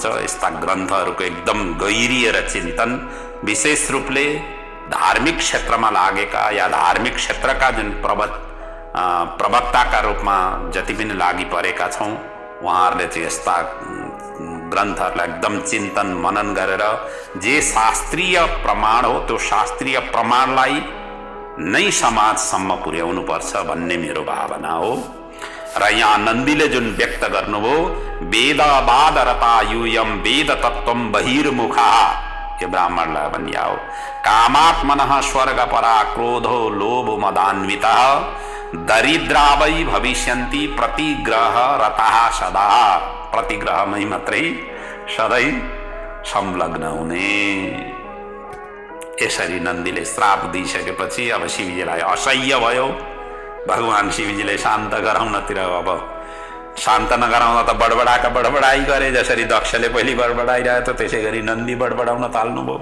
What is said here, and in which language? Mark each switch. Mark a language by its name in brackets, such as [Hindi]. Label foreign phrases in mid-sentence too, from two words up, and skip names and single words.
[Nepali] यस्ता ग्रन्थहरूको एकदम गहिरिएर चिन्तन, विशेष रूपले धार्मिक क्षेत्रमा लागेका या धार्मिक क्षेत्रका जुन प्रवक्ताका रूपमा जति पनि लागि परेका छौँ, उहाँहरूले चाहिँ यस्ता ग्रन्थहरूलाई एकदम चिन्तन मनन गरेर जे शास्त्रीय प्रमाण हो त्यो शास्त्रीय प्रमाणलाई नै समाजसम्म पुर्याउनु पर्छ भन्ने मेरो भावना हो। र यहाँ नन्दीले जुन व्यक्त गर्नुभयो, [Sanskrit] वेदवाद रता यूयम वेद तत्वम बहिर्मुखा, [Nepali] यो ब्राह्मणलाई भनिया हो। [Sanskrit] कामात्मनः स्वर्ग परा क्रोधो लोभ मदान्विता, दरिद्रावै भविष्यन्ति प्रतिग्रह रता सदा, [Nepali] प्रतिग्रहमै मात्रै सधैँ संलग्न हुने। यसरी नन्दीले श्राप दिइसकेपछि अब शिवजीलाई असह्य भयो। भगवान शिवजीले शान्त गराउनतिर, अब शान्त नगराउँदा त बडबडाका बडबडाई गरे, जसरी दक्षले पहिले बडबडाइरहेको थियो त्यसै गरी नन्दी बडबडाउन थाल्नुभयो।